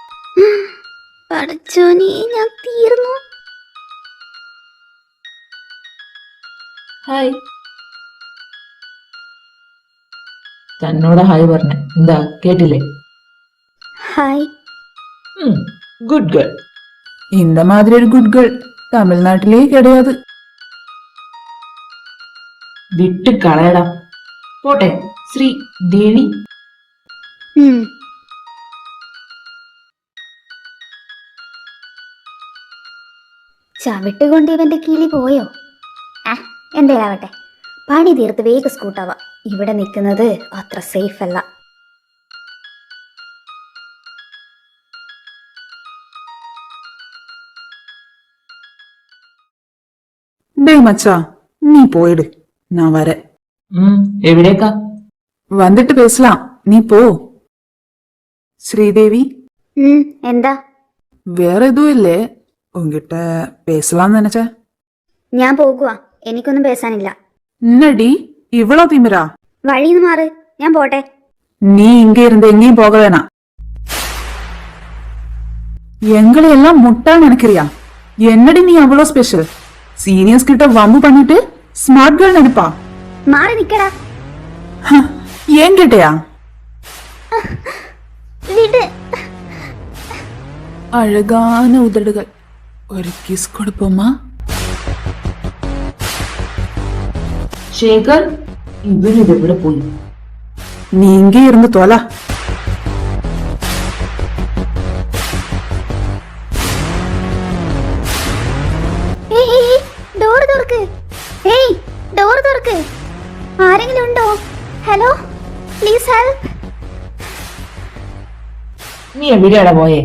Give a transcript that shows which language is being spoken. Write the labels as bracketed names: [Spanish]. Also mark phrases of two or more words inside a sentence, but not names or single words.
[Malayalam] പഠിച്ചോനി ഞാൻ തീർന്നു. ഹായ്. തന്നോട് ഹായ് പറഞ്ഞ എന്താ കേട്ടില്ലേ? ഹായ്. [English] good girl. [Tamil] இந்த மாதிரி ஒரு [English] good girl [Tamil] தமிழ்நாட்டிலே கிடையாது. [Malayalam] വിട്ട് കളയടാ. പോട്ടെ. ശ്രീ ദേവി. ചവിട്ടുകൊണ്ട് ഇവന്റെ കിളി പോയോ? എന്തേലാവട്ടെ, പണി തീർത്ത് വേഗം സ്കൂട്ടാവാ. ഇവിടെ നിൽക്കുന്നത് അത്ര സേഫ് അല്ല. [Tamil] டேய் மச்சா, நீ போயிடு, நான் வரேன். [Malayalam] എവിടേക്കാ? [Tamil] வந்துட்டு பேசலாம், நீ போ. ஸ்ரீதேவி, [Malayalam] എന്താ? [Tamil] வேற எதுவும் இல்லே, உங்ககிட்ட பேசலாம்னு நினைச்சேன். [Malayalam] ഞാൻ പോകുക, എനിക്കൊന്നും പേശാനില്ല. [Tamil] என்னடி இவ்வளோ திமிரா? [Malayalam] വഴിന്ന് മാറ്, ഞാൻ പോട്ടെ. [Tamil] நீ இங்க இருந்து எங்கேயும் போக வேணாம். எங்களை எல்லாம் முட்டா நினைக்கிறியா? என்னடி நீ அவ்வளோ ஸ்பெஷல்? சீனியர்ஸ் கிட்ட வம்பு பண்ணிட்டு [English] smart girl [Tamil] நினைப்பா? [Malayalam] മാറി നിക്കടാ. [Tamil] ஏன் கேட்டியா? [Malayalam] വിട്. [Tamil] அழகான உதடுகள், ஒரு கிஸ் கொடுப்போமா? [Malayalam] ശേഖർ, ഇവരിതെവിടെ പോയി? [Tamil] நீ இங்கே இருந்து தொலை. [Malayalam] ഡോർ തുറക്ക്. ഏയ്, ഡോർ തുറക്ക്. ആരെങ്കിലും ഉണ്ടോ? [English] hello, please help. [Malayalam] നീ എവിടെയാടാ പോയേ?